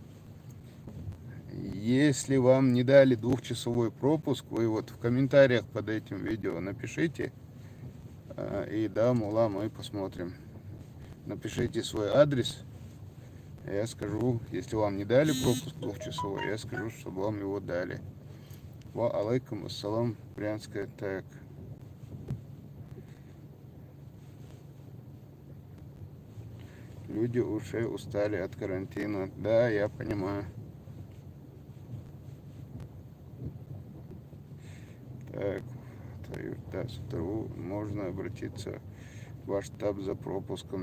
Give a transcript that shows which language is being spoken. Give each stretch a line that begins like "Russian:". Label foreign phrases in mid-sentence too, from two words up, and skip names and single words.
Russian: Если вам не дали 2-часовой пропуск, вы вот в комментариях под этим видео напишите, И да, мула, мы посмотрим. Напишите свой адрес. Я скажу, если вам не дали пропуск двухчасовой, я скажу, чтобы вам его дали.
Arabic: وعليكم السلام,
Russian: Брянская, так. Люди уже устали от карантина. Да, я понимаю. Так, да, можно обратиться в ваш штаб за пропуском.